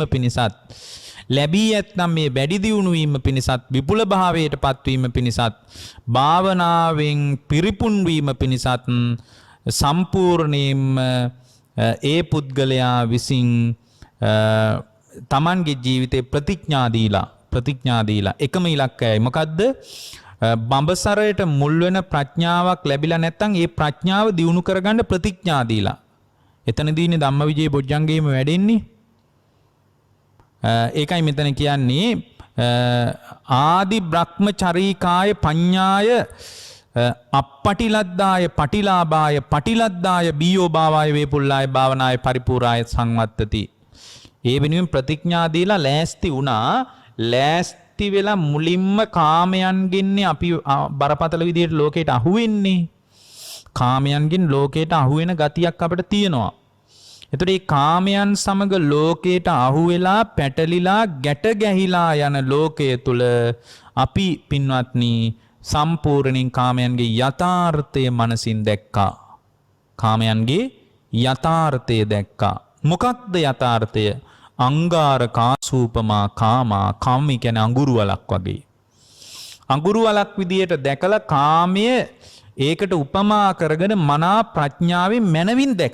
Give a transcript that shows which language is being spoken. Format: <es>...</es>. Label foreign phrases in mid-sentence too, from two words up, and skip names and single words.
<si>පිණිසත් ලැබී ඇතනම් මේ වැඩි දියුණු වීම පිණිසත් විපුල භාවයට පත්වීම පිණිසත් භාවනාවෙන් පිරිපුන් වීම පිණිසත් සම්පූර්ණයෙන්ම ඒ පුද්ගලයා විසින් තමන්ගේ ජීවිතේ ප්‍රතිඥා දීලා එකම ඉලක්කයයි මොකද්ද බඹසරයට මුල් වෙන ප්‍රඥාවක් ලැබිලා නැත්නම් ඒ ප්‍රඥාව දියුණු කරගන්න ප්‍රතිඥා දීලා එතනදීනේ ධම්මවිජය බොජ්ජංගේම වැඩෙන්නේ ඒකයි මෙතන කියන්නේ</si> <pi>ආදි බ්‍රහ්මචරීකාය පඤ්ඤාය අපපටිලද්දාය පටිලාභාය පටිලද්දාය බීයෝ භාවාය වේපුල්ලාය භාවනාය පරිපූර්ණාය සංවත්තති</pi> <si>ඒ වෙනුවෙන් ප්‍රතිඥා දීලා ලෑස්ති වුණා ලෑස්ති වෙලා මුලින්ම කාමයන්ගෙන් අපි බරපතල විදිහට ලෝකයට අහු වෙන්නේ කාමයන්ගෙන් ලෝකයට අහු වෙන ගතියක් අපිට තියෙනවා එතකොට මේ කාමයන් සමග ලෝකයට අහු වෙලා පැටලිලා ගැට ගැහිලා යන ලෝකයේ තුල අපි පින්වත්නි සම්පූර්ණයෙන් කාමයන්ගේ යථාර්ථය මනසින් දැක්කා කාමයන්ගේ යථාර්ථය දැක්කා මොකක්ද යථාර්ථය</si> <pi>අංගාර කාසූපමා කාමා</pi> <si>කාම කියන්නේ අඟුරු වලක් වගේ අඟුරු වලක් විදියට දැකලා කාමය ඒකට උපමා කරගෙන මනා ප්‍රඥාවෙන් මනවින්</si>